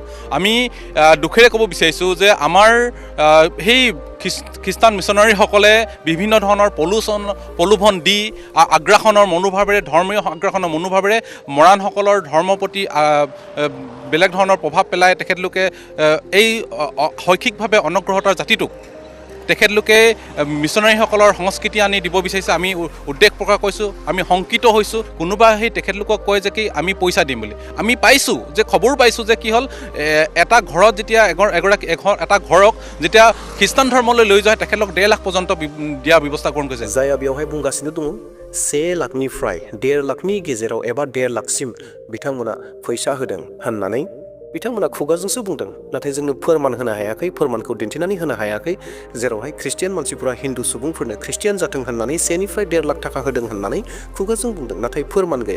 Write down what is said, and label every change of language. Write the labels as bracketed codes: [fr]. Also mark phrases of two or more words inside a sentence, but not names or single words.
[as] আমি দুখেৰে ক'ব বিচাৰিছোঁ যে আমাৰ সেই খ্ৰীষ্টান মিছনাৰীসকলে বিভিন্ন ধৰণৰ প্ৰলোভন দি আগ্ৰাসনৰ মনোভাৱেৰে, ধৰ্মীয় আগ্ৰাসনৰ মনোভাৱেৰে মৰাণসকলৰ ধৰ্মৰ প্ৰতি বেলেগ ধৰণৰ প্ৰভাৱ পেলাই তেখেতলোকে এই শৈক্ষিকভাৱে অনগ্ৰহতৰ জাতিটোক তেখেতলোকে মিছনাৰীসকলৰ সংস্কৃতি আনি দিব বিচাৰিছে। আমি উদ্বেগ প্ৰকাশ কৰিছোঁ, আমি শংকিত হৈছোঁ। কোনোবা সেই তেখেতলোকক কয় যে কি আমি পইচা দিম বুলি। আমি পাইছোঁ যে খবৰ পাইছোঁ যে কি হ'ল, এটা ঘৰত যেতিয়া এটা ঘৰক যেতিয়া খ্ৰীষ্টান ধৰ্মলৈ লৈ যোৱা হয় তেখেতলোক 1.5 লাখ পৰ্যন্ত দিয়াৰ ব্যৱস্থা গ্ৰহণ কৰিছে। [brx] जायहा बेवहाय बुंगासिनो दङ 1 लाखनिफ्राय 1.5 लाखनि गेजेराव एबा 1.5 लाखसिम बिथांमोना फैसा होदों होननानै बिथांमोना खुगाजोंसो बुंदों, नाथाय जोंनो फोरमान होनो हायाखै, फोरमानखौ दिन्थिनानै होनो हायाखै। जेरावहाय ख्रिस्टियान मानसिफोरा हिन्दु सुबुंफोरनो ख्रिस्टियान जाथों होननानै 1 निफ्राय 1.5 लाख थाखा होदों होननानै खुगाजों बुंदों, नाथाय फोरमान गैया।